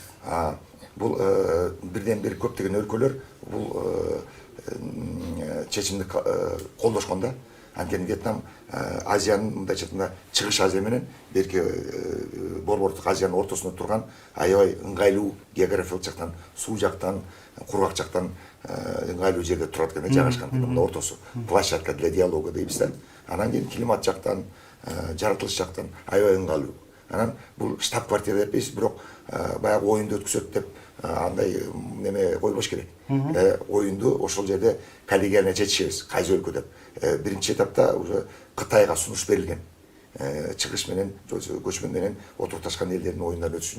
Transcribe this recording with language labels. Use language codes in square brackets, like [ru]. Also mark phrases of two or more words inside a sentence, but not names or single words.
[ky] Бул бирден бир көптөгөн өлкөлөр бул чечимди колдошкон да. Анткени Вьетнам Азиянын мындайча айтканда чыгыш Азия менен берки Борбордук Азиянын ортосунда турган аябай ыңгайлуу географиялык жактан, суу жактан, кургак жактан ыңгайлуу жерде турат экен, жайгашкан мына ортосу. [ru] Площадка для диалога [ky] дейбиз да. Анан кийин климат жактан, жаратылыш жактан аябай ыңгайлуу. Анан бул штаб квартира деп эмес, бирок баягы оюнду өткөзөт деп андай неме койбош керек. Оюнду ошол жерде коллегияльно чечишебиз, кайсы өлкө деп. Биринчи этапта уже Кытайга сунуш берилген. Чыгыш менен, көчмөн менен отурукташкан элдердин оюндарын өтүшүн.